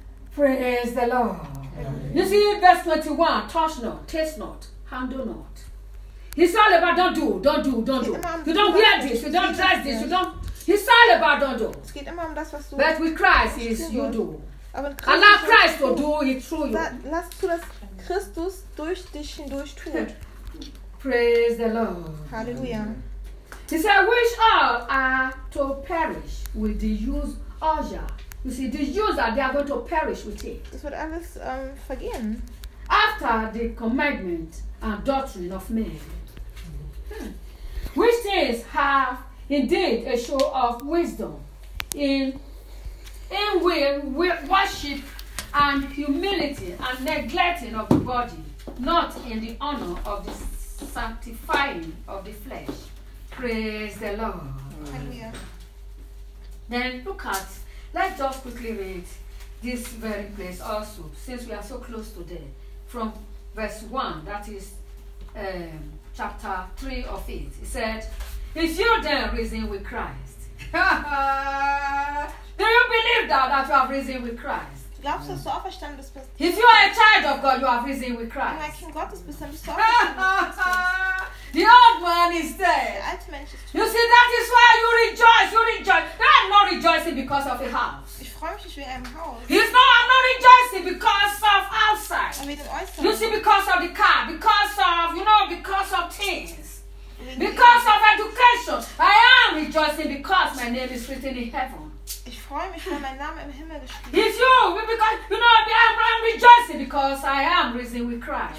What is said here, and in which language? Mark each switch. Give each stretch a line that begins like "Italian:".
English: Praise the Lord. You see, verse 21, touch not, taste not, handle not. It's all about don't do. You don't wear this, you don't dress this, you don't. It's all about don't do. But with Christ, it's you do.
German: Aber
English: Allah Christ will do it through you.
German: Lass zu, dass Christus durch dich hindurch tut.
English: Praise the Lord. Halleluja. He said, "Which all are to perish with the use of ya." You see, the user, they are going to perish with it.
German: Das wird alles vergehen.
English: After the commandment and doctrine of men. Which things have indeed a show of wisdom in will worship and humility and neglecting of the body, not in the honor of the sanctifying of the flesh. Praise the Lord. Hallelujah. Then look at, let's just quickly read this very place also, since we are so close to there, from verse 1, that is chapter 3 of it. It said, "Is you then risen with Christ?" Do you believe that you have risen with Christ?
German: Glaubst du, dass du auferstanden bist?
English: If you are a child of God, you have risen with Christ.
German: Wenn du ein Kind Gottes bist, dann bist du auferstanden.
English: The old man is dead.
German: Der alte Mensch ist tot.
English: You see, that is why you rejoice. You rejoice. You are not rejoicing because of a house.
German: Ich freue mich nicht wegen einem Haus.
English: He's not, I'm not rejoicing because of outside.
German: Wegen dem Äußeren.
English: You see, because of the car, because of, you know, because of things. Because of education. I am rejoicing because my name is written in heaven.
German: Ich freue mich, weil mein Name im Himmel geschrieben ist.
English: If you, because, you know, I'm rejoicing because I am risen with Christ.